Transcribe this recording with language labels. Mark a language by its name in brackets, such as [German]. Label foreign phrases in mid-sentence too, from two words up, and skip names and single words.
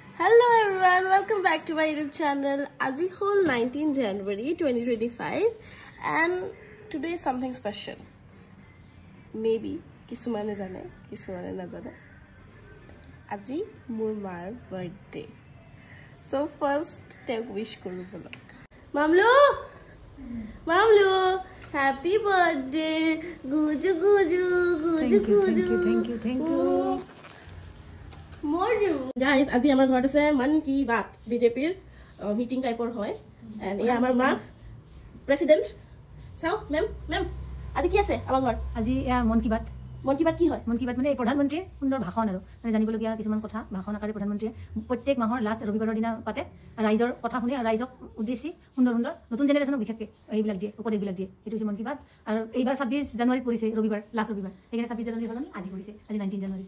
[English] Hello everyone, welcome back to my YouTube channel. [Assamese] আজি হ'লে [English] 19 January 2025 and today is something special. [Assamese] Maybe কিছুমানে জানে, কিছুমানে নাজানে. আজি মোৰ মাৰ birthday. [English] So first take wish [Assamese] কৰো বোলক. [English] Mamlu! Mamlu! Happy birthday! Guju guju guju guju. Thank you. Morning. Guys, [Assamese] আজি আমাৰ ঘৰত আছে মন কি বাত বিজেপিৰ মিটিং টাইপৰ হয় এন্ড এই আমাৰ মা প্ৰেসিডেন্ট চাও মেম আজি কি আছে আমাৰ ঘৰত আজি মন কি বাত কি হয় মন কি বাত মানে প্ৰধানমন্ত্ৰীৰ সুন্দৰ ভাষণ আৰু মানে জানিবলগীয়া কিছুমান কথা ভাষণ আকাৰে প্ৰধানমন্ত্ৰীয়ে প্ৰত্যেক মাহৰ লাষ্ট ৰবিবাৰৰ দিনা পাতে ৰাইজৰ কথা শুনি ৰাইজক উদ্দেশ্যি সুন্দৰ নতুন জেনেৰেশ্যনক বিশেষকৈ এইবিলাক দিয়ে উপদেশবিলাক দিয়ে এইটো হৈছে মন কি বাত আৰু এইবাৰ 26 জানুৱাৰীত পৰিছে ৰবিবাৰ লাষ্ট ৰবিবাৰ সেইকাৰণে 26 জানুৱাৰীৰ সলনি আজি পৰিছে আজি 19 জানুৱাৰীত